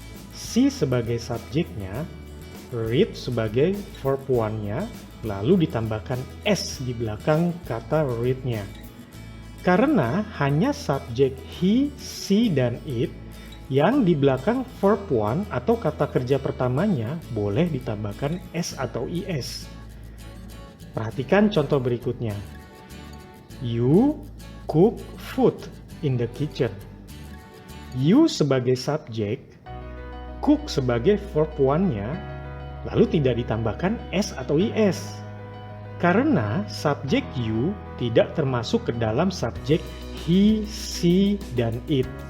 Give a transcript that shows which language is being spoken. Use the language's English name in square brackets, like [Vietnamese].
[Indonesian] She sebagai subjeknya, read sebagai verb one-nya, lalu ditambahkan s di belakang kata read-nya. Karena hanya subjek he, she, dan it yang di belakang verb one atau kata kerja pertamanya boleh ditambahkan s atau is. Perhatikan contoh berikutnya. [English] You cook food in the kitchen. [Indonesian] You sebagai subjek, cook sebagai verb one-nya, lalu tidak ditambahkan s atau is. Karena subjek you tidak termasuk ke dalam subjek he, she, dan it.